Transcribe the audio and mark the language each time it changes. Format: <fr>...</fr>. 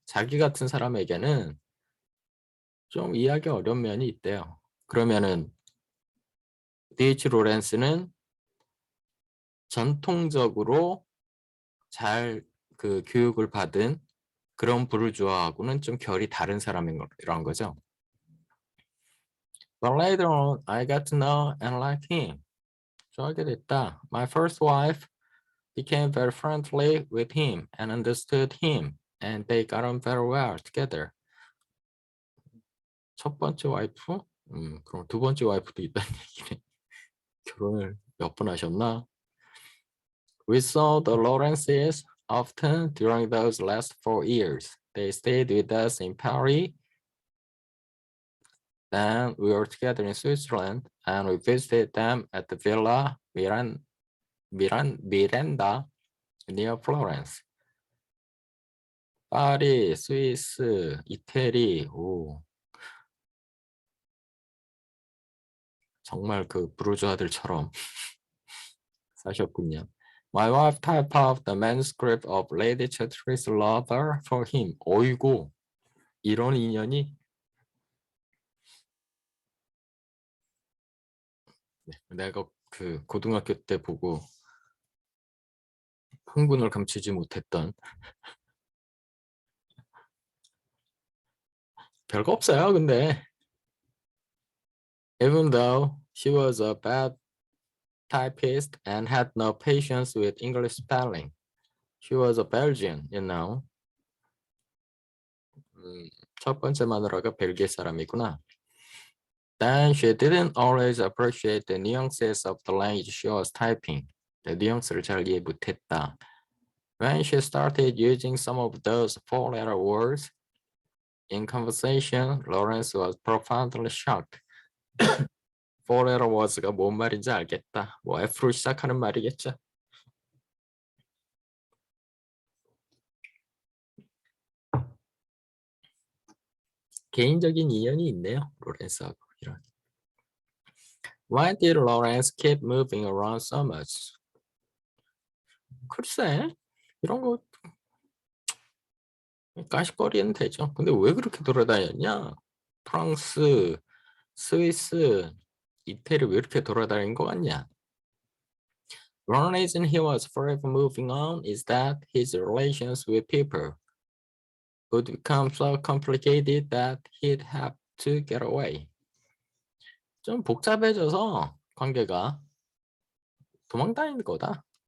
<ko>자기 같은 사람에게는 좀 이해하기 어려운 면이 있대요. 그러면은 D.H. 로렌스는 전통적으로 잘 그 교육을 받은 그런 부르주아하고는 좀 결이 다른 사람이란 거죠.</ko> <en>But later on, I got to know and like him.</en> <ko>좋아하게 됐다.</ko> <en>My first wife became very friendly with him and understood him, and they got on very well together.</en> <ko>첫 번째 와이프? 그럼 두 번째 와이프도 있다는 얘기네. 결혼을 몇 번 하셨나?</ko> <en>We saw the Lawrences often during those last 4 years. They stayed with us in Paris. Then we were together in Switzerland and we visited them at the Villa Miranda near Florence.</en> <ko>파리, 스위스, 이태리, 오. 정말 그 부르주아들처럼 사셨군요.</ko> <en>My wife typed up the manuscript of Lady Chatterley's Lover for him.</en> <ko>어이고, 이런 인연이 내가 그 고등학교 때 보고 흥분을 감추지 못했던 별거 없어요.</ko> <en>근데 even though she was a bad typist and had no patience with English spelling, she was a Belgian, you know.</en> <ko>첫 번째 마누라가 벨기에 사람이구나.</ko> <en>Then she didn't always appreciate the nuances of the language she was typing.</en> <ko>뉘앙스를 잘 이해 못했다.</ko> <en>When she started using some of those four-letter words in conversation, Lawrence was profoundly shocked.</en> <ko>four-letter words가 뭔 말인지 알겠다. 뭐 F로 시작하는 말이겠죠. 개인적인 인연이 있네요. 로렌스하고 이런. Why did Lawrence keep moving around so much? 글쎄, 이런 거 까십거리는 되죠. 근데 왜 그렇게 돌아다녔냐? 프랑스, 스위스, 이태리 왜 이렇게 돌아다닌 것 같냐?</ko> <en>One reason he was forever moving on is that his relations with people would become so complicated that he'd have to get away.</en> <ko>좀 복잡해져서 관계가 도망다니는 거다.</ko>